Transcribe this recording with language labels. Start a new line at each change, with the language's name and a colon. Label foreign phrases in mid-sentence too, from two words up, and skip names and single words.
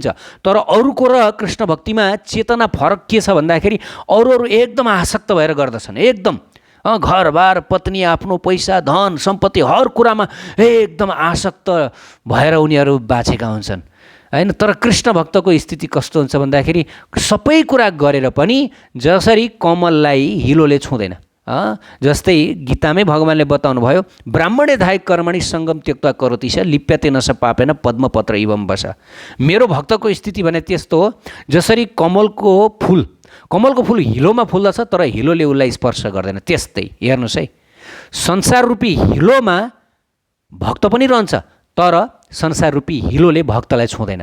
Nepali: तर अरूको र कृष्ण भक्तिमा चेतना फरक के छ भन्दाखेरि अरू एकदम आसक्त भएर गर्दछन्, एकदम घरबार पत्नी आफ्नो पैसा धन सम्पत्ति हर कुरामा एकदम आसक्त भएर उनीहरू बाँचेका हुन्छन् हैन। तर कृष्ण भक्तको स्थिति कस्तो हुन्छ भन्दाखेरि सबै कुरा गरेर पनि जसरी कमललाई हिलोले छुँदैन, जस्तै गीतामै भगवान्ले बताउनु भयो,
Sanskrit: ब्राह्मणे धाय कर्मणि सङ्गम त्यक्ता करोति स लिप्यते न स पापेन पद्मपत्र इवम बस।
Nepali: मेरो भक्तको स्थिति भने त्यस्तो हो जसरी कमलको फुल हिलोमा फुल्दछ तर हिलोले उसलाई स्पर्श गर्दैन। त्यस्तै हेर्नुहोस् है, संसार रूपी हिलोमा भक्त पनि रहन्छ तर संसार रूपी हिलोले भक्तलाई छुँदैन।